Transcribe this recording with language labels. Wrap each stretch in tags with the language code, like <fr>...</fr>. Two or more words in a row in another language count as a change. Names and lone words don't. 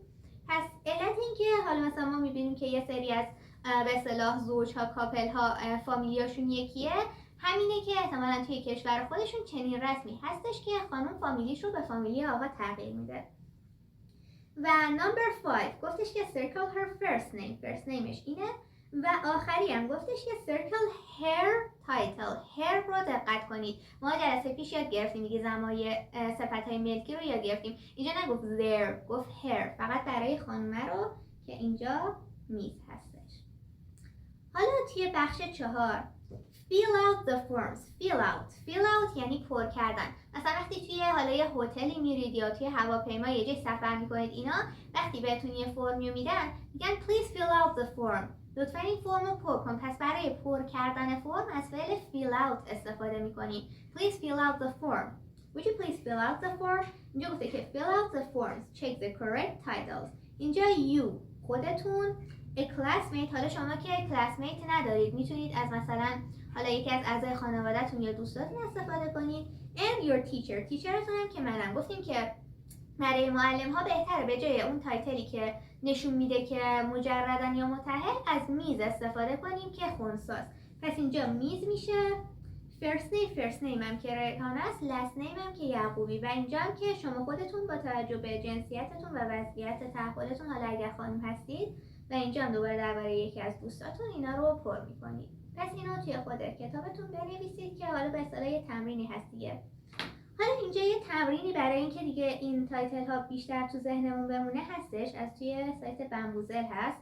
<fa>پس علت این که حالا مثلا ما میبینیم که یه سری از به اصطلاح زوجها کاپل ها فامیلیاشون یکیه، همینه که احتمالاً توی کشور خودشون چنین رسمی هستش که خانم فامیلیش رو به فامیلی آقا تغییر میده. و نمبر 5 گفتش که</fa> <en>circle her first name. first name</en> <fa>ش اینه. و آخری هم گفتش که</fa> <en>circle her title.</en> <fa>her رو دقت کنید. ما جلسه پیش یاد گرفتیم دیگه زمای صفت‌های ملکی رو یاد گرفتیم. اینجا نگفت their، گفت her. فقط برای خانمه رو که اینجا میز هستش. حالا توی بخش 4</fa> <en>fill out the forms. fill out</en> <fa>یعنی پر کردن. مثلا وقتی توی حالا یه هتلی میرید یا توی هواپیما یه جای سفر میکنید، اینا وقتی بهتون یه فرمی میدن میگن</fa> <en>please fill out the form.</en> <fa>لطفا این فرم رو پر کن. پس برای پر کردن فرم از فعل</fa> <en>fill out</en> <fa>استفاده میکنیم.</fa> <en>Please fill out the form. Would you please fill out the form?</en> <fa>اینجا گفته که</fa> <en>fill out the forms. Check the correct titles.</en> <fa>اینجا you خودتون،</fa> <en>a classmate.</en> <fa>حالا شما که classmate ندارید میتونید از مثلا حالا یکی از اعضای خانواده‌تون یا دوستاتون استفاده کنید.</fa> <en>And your teacher.</en> <fa>تیچرتون هم که منم. گفتیم که برای معلم ها بهتره به جای اون تایتلی که نشون میده که مجردن یا متحل از میز استفاده کنیم که خنثاست. پس اینجا میز میشه.</fa> <en>first name</en> <fa>هم که ریحانه است،</fa> <en>last name</en> <fa>هم که یعقوبی. و اینجا هم که شما خودتون با توجه به جنسیتتون و وضعیت تحولتون، حالا اگر خانم هستید، و اینجا هم دوباره درباره یکی از دوستاتون اینا رو پر میکنید. پس اینو توی خود کتابتون بنویسید که حالا به اصطلاح یه تمرینی هست دیگه. حالا اینجا یه تمرینی برای اینکه دیگه این تایتل ها بیشتر تو ذهنمون بمونه هستش، از توی سایت بمبوزل هست.</fa>